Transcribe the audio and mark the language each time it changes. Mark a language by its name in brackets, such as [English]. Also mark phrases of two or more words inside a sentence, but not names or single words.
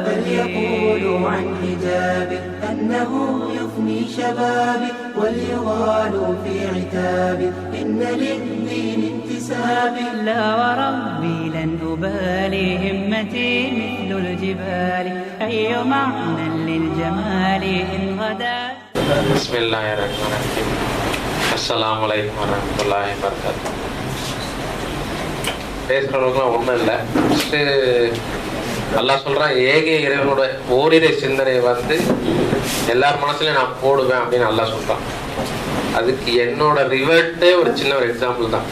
[Arabic] فليقولوا عن حجابي أنه يفني شبابي وليغالوا في عتابي إن للدين انتسابي. لا وربي لن أبالي همتي مثل الجبال أي معنى للجمال إن غدا. بسم الله الرحمن الرحيم. السلام عليكم ورحمة الله وبركاته. [Tamil] பேசுகிறவங்களுக்குலாம் ஒன்றும் இல்லை. ஃபஸ்ட்டு அல்லாஹ் சொல்கிறான், ஏக இறைவனோட ஓரிரை சிந்தனை வந்து எல்லார் மனசுலையும் நான் போடுவேன் அப்படின்னு அல்லாஹ் சொல்கிறான். அதுக்கு என்னோட ரிவர்ட்டே ஒரு சின்ன ஒரு எக்ஸாம்பிள் தான்.